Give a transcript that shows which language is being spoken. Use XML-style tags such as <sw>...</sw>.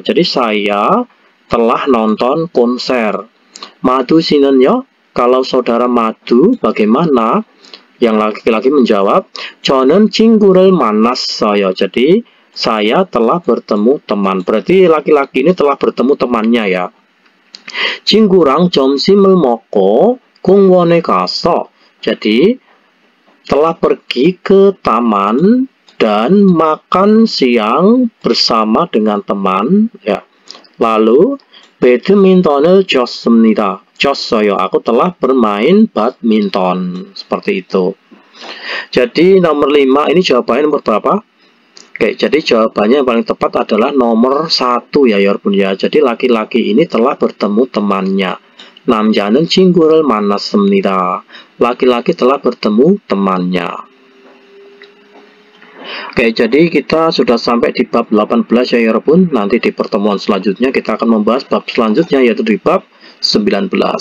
<id>Jadi saya telah nonton konser. Madu sinenyo, kalau saudara Madu bagaimana? Yang laki-laki menjawab,</id> <ko>저는 친구를 만났어요.</ko> <id>Jadi saya telah bertemu teman. Berarti laki-laki ini telah bertemu temannya ya.</id> <ko>친구랑 점심을 먹고 공원에 가서.</ko> <id>Jadi telah pergi ke taman dan makan siang bersama dengan teman ya. Lalu</id> <ko>배드민턴을 쳤어요.</ko> <id>Aku telah bermain badminton. Seperti itu. Jadi nomor 5 ini jawabannya nomor berapa? Oke, jadi jawabannya yang paling tepat adalah nomor 1 ya yarbun ya. Jadi laki-laki ini telah bertemu temannya.</id> <ko>남자는 친구를 만났습니다.</ko> <id>Laki-laki telah bertemu temannya. Oke, jadi kita sudah sampai di bab 18 ya yarbun. Nanti di pertemuan selanjutnya kita akan membahas bab selanjutnya, yaitu di bab 19.</id>